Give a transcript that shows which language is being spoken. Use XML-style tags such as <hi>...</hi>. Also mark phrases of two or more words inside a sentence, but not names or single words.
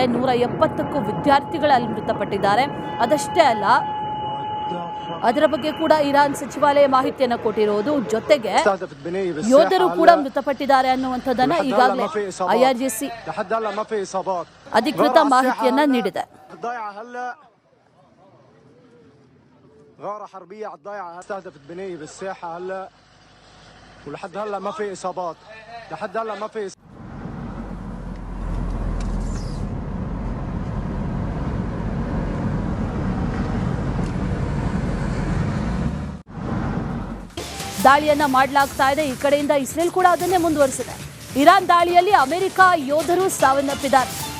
<kn>170ಕ್ಕೂ ವಿದ್ಯಾರ್ಥಿಗಳು ಅಲ್ಲಿ ಮೃತಪಟ್ಟಿದ್ದಾರೆ. ಅದಷ್ಟೇ ಅಲ್ಲ, ಅದರ ಬಗ್ಗೆ ಕೂಡ ಇರಾನ್ ಸಚಿವಾಲಯ ಮಾಹಿತಿಯನ್ನು ಕೊಟ್ಟಿರೋದು. ಜೊತೆಗೆ ಯೋಧರು ಕೂಡ ಮೃತಪಟ್ಟಿದ್ದಾರೆ ಅನ್ನುವಂಥದ್ದನ್ನ ಈಗಾಗಲೇ IRGC ಅಧಿಕೃತ ಮಾಹಿತಿಯನ್ನ ನೀಡಿದೆ.</kn> <ar>غارة حربية على الضيعة استهدفت بناية بالساحة هلا ولحد هلا ما في إصابات. لحد هلا ما في</ar> <kn>ದಾಳಿಯನ್ನ ಮಾಡಲಾಗ್ತಾ ಇದೆ. ಈ ಕಡೆಯಿಂದ ಇಸ್ರೇಲ್ ಕೂಡ ಅದನ್ನೇ ಮುಂದುವರಿಸಿದೆ. ಇರಾನ್ ದಾಳಿಯಲ್ಲಿ ಅಮೆರಿಕ ಯೋಧರು ಸಾವನ್ನಪ್ಪಿದ್ದಾರೆ.</kn>